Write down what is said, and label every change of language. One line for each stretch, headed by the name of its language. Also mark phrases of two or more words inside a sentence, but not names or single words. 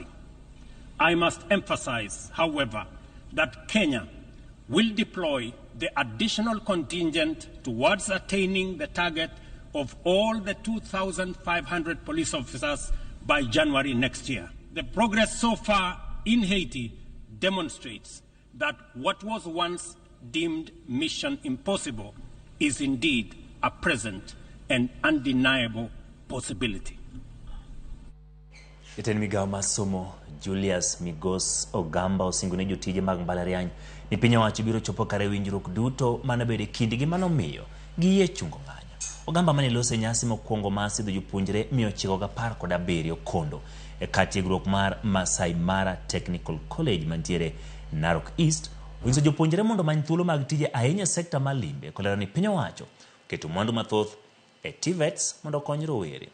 English: I must emphasize, however, that Kenya will deploy the additional contingent towards attaining the target of all the 2,500 police officers by January next year. The progress so far in Haiti demonstrates that what was once deemed mission impossible is indeed a present and undeniable possibility.
Luo (Kenya and Tanzania): Jatend migao masomo Julius Migos Ogamba osingone jotije mag mbalariany ni piny owacho biro chopo kare winjruok duto manabede kindgi manomiyo giyie chungo ng'anyo. Ogamba mane lose nyasi mokwongo ma sidho jopuonjre 917 kondo e kar tiegruok mar Masai Mara Technical College mantiere Narok East winjo jopuonjre mondo many thuolo mag tije ahinya sekta mar limbe kolero ni piny owacho keto mwandu mathoth e TVETs mondo kony rowere.